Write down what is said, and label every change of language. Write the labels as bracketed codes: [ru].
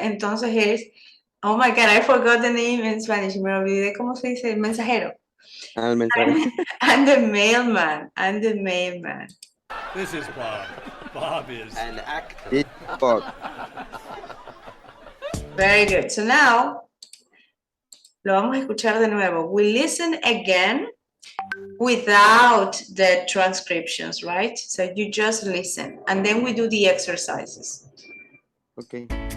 [es] Entonces es, [en] oh my God, I forgot the name in Spanish. [es] Me olvidé cómo se dice, mensajero. Al mensaje. [en] I'm the mailman. I'm the mailman. This is Bob. Bob is An actor. It's Bob. Very good. So now, [es] lo vamos a escuchar de nuevo. [en] We listen again without the transcriptions, right? So you just listen, and then we do the exercises. Okay.